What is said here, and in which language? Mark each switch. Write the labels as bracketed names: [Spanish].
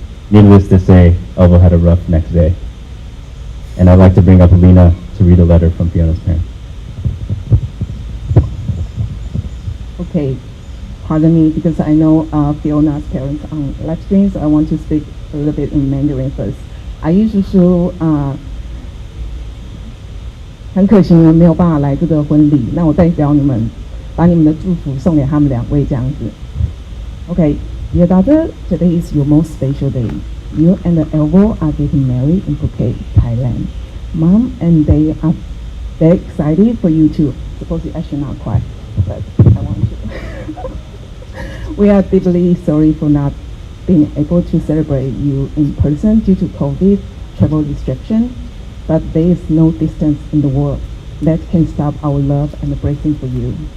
[English] Needless to say, Elvo had a rough next day. And I'd like to bring up Alina to read a letter from Fiona's parents. Okay. pardon me because I know Fiona's parents on live stream, so I want to speak a little bit in Mandarin first. [Chinese] 阿姨叔叔很可惜你们没有办法来这个婚礼，那我代表你们把你们的祝福送给他们两位这样子。 [English] Okay, dear daughter, today is your most special day. You and Elvo are getting married in Phuket, Thailand. Mom and they are very excited for you too. Supposedly I should not cry, but I want to. We are deeply sorry for not being able to celebrate you in person due to COVID travel restriction, but there is no distance in the world that can stop our love and blessing for you.